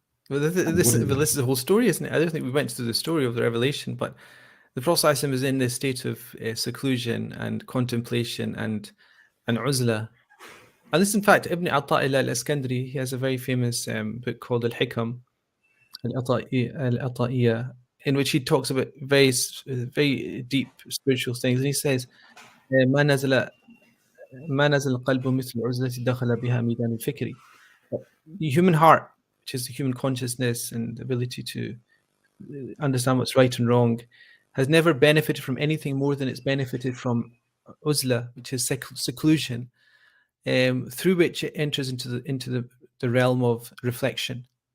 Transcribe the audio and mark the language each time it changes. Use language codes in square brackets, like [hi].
[en] Well, this is the whole story, isn't it? I don't think we went through the story of the revelation, but the Prophet ﷺ is in this state of seclusion and contemplation and uzla. And this, in fact, Ibn Ata'illah al-Iskandari, he has a very famous book called Al-Hikam, Al-Ata'iyya, in which he talks about very deep spiritual things. And he says, [ar] ما نزل القلب مثل عزلة دخل بها ميدان الفكر. [en] The human heart, which is the human consciousness and the ability to understand what's right and wrong, has never benefited from anything more than it's benefited from uzla, which is seclusion, through which it enters into the realm of reflection.